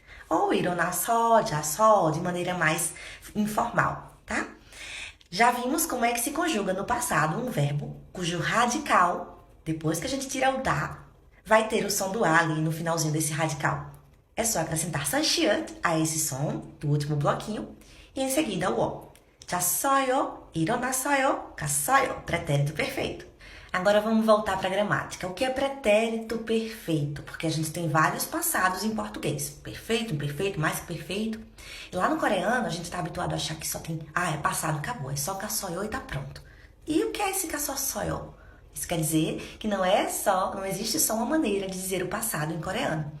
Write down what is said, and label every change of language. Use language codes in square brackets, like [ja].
[pt] Ou [ko] 일어나서, 자서, [pt] de maneira mais informal, tá? Já vimos como é que se conjuga no passado um verbo cujo radical, depois que a gente tira o da, vai ter o som do a ali no finalzinho desse radical. É só acrescentar sanchit a esse som do último bloquinho e em seguida o o. [ko] 잤어요, 일어났어요, 갔어요, pretérito perfeito. [pt] Agora vamos voltar para a gramática. O que é pretérito perfeito? Porque a gente tem vários passados em português. Perfeito, imperfeito, mais que perfeito. E lá no coreano a gente está habituado a achar que só tem... é passado, acabou. É só 갔어요 e tá pronto. E o que é esse 갔었어요? Isso quer dizer que não existe só uma maneira de dizer o passado em coreano.